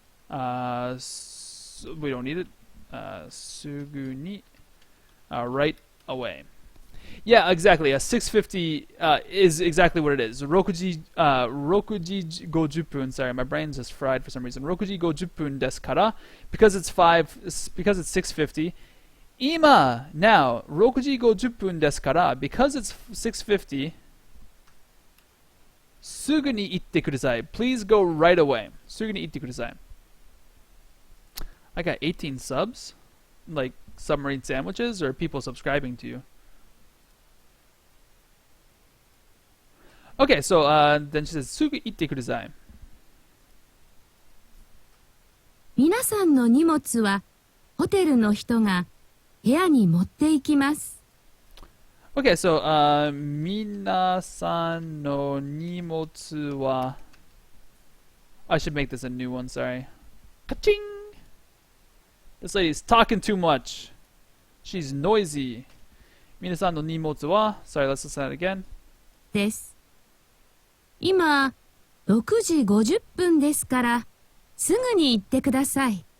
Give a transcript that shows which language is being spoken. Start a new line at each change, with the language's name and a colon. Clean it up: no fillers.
English: We don't need it.
Japanese: すぐに.
English: Right away. Yeah, exactly. 6:50 is exactly what it is.
Japanese: 6時 50分.
English: Sorry, my brain's just fried for some reason.
Japanese: 6時50分ですから
English: because it's 6:50.
Japanese: 今
English: now
Japanese: 6時50分ですから
English: because it's 6:50.
Japanese: すぐに行ってください.
English: Please go right away.
Japanese: すぐに行ってください.
English: I got 18 subs, like submarine sandwiches, or people subscribing to you. Okay, so then she says,
Japanese: すぐ行ってください. 皆さんの荷物はホテルの人が部屋に持って行きます。
English: Okay, so
Japanese: 皆さんの荷物は
English: I should make this a new one, sorry. Ka-ching! This lady's talking too much. She's noisy.
Japanese: 皆さんの荷物は
English: sorry, let's listen to that again.
Japanese: です。今、6時50分ですから、すぐに行ってください。